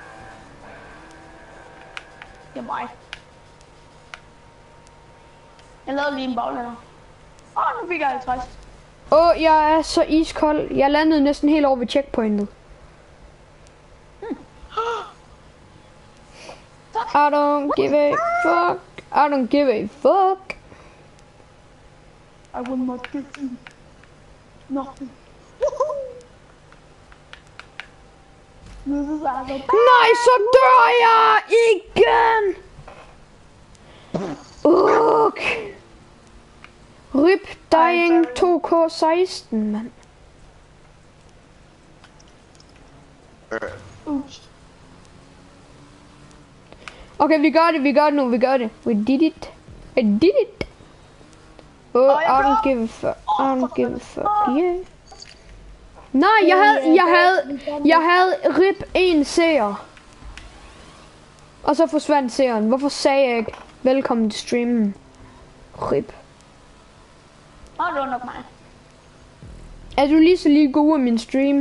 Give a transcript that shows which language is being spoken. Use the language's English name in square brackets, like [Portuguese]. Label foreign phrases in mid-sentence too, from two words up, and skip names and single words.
[Danish] Det er mig. Jeg lavede lige en baglander. Nu fik jeg 50. Jeg er så iskold. Jeg landede næsten helt over ved checkpointet. [English] I don't give a fuck. I don't give a fuck. I will not give you nothing. [Danish] Nej, så dør jeg igen. [English] Rip dying 2K16, mand. [Danish] Okay, vi gør det nu, [English] We did it. I did it. I don't give a fuck. I don't give a fuck, yeah. [Danish] Nej, jeg havde rip en seer. Og så forsvandt seeren. Hvorfor sagde jeg ikke velkommen til streamen? Rip. Det var nok mig. Er du lige så lige god af min stream?